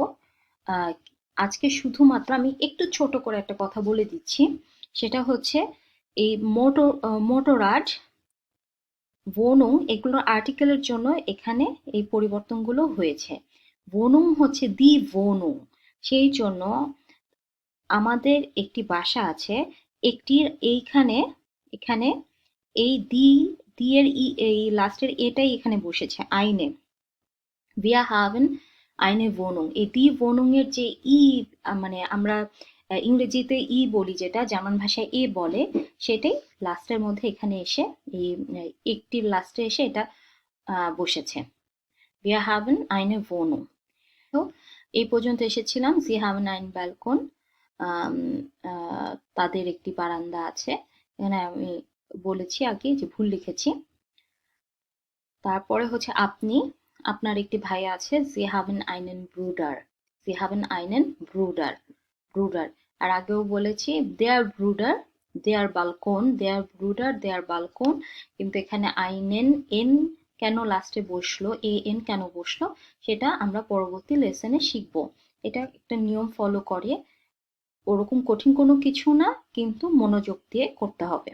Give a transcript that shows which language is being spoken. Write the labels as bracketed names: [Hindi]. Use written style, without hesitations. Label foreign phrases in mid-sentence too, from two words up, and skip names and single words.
[Bangla] আজকে শুধুমাত্র আমি একটু ছোট করে একটা কথা বলে দিচ্ছি, সেটা হচ্ছে এই মোটররাড, wohnung এগুলোর আর্টিকেলের জন্য এখানে এই পরিবর্তনগুলো হয়েছে। wohnung হচ্ছে [German] die Wohnung, [Bangla] সেই জন্য আমাদের একটি বাসা আছে। একটির এইখানে, এখানে এই দি এর এই লাস্টের এটাই এখানে বসেছে আইনে। [German] wir haben eine Wohnung। [Bangla] এই [German] die Wohnung [Bangla] এর যে মানে আমরা ইংরেজিতে বলি, যেটা জার্মান ভাষায় এ বলে, সেটাই লাস্টের মধ্যে এখানে এসে এই একটির লাস্টে এসে এটা বসেছে। [German] wir haben eine Wohnung। [Bangla] তো এই পর্যন্ত এসেছিলাম। [German] sie haben einen Balkon। [Bangla] তাদের একটি বারান্দা আছে। এখানে আমি বলেছি আগে যে ভুল লিখেছি। তারপরে হচ্ছে আপনি, আপনার একটি ভাই আছে। [German] sie haben einen Bruder। sie haben einen Bruder। Bruder। [Bangla] আর আগেও বলেছি [English] their Bruder, their Balkon, their Bruder, their Balkon। [Bangla] কিন্তু এখানে einen n কেন লাস্টে বসলো, এন কেন বসলো, সেটা আমরা পরবর্তী লেসনে শিখবো। এটা একটা নিয়ম ফলো করে, ওরকম কঠিন কোনো কিছু না, কিন্তু মনোযোগ দিয়ে করতে হবে।